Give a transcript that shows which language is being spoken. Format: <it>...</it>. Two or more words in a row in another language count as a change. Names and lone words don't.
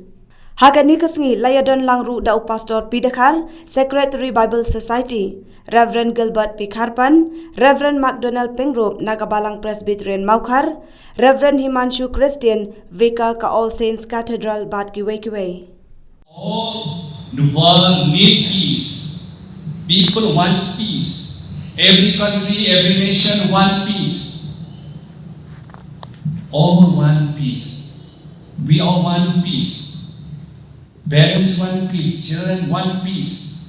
<kha>Ha ka ni kasngi layadon langru da pastor Pidakar Secretary Bible Society Reverend Gilbert P. Kyrpang, Reverend MacDonald Pingrop Naka Balang Presbyterian Maukar, Reverend Himanshu Christian Vicar ka All Saints Cathedral bat ki wei.</kha> <en>All the world need peace. People want peace. Every country, every nation want peace. All want peace. We all want peace. Parents want peace. Children want peace.</en>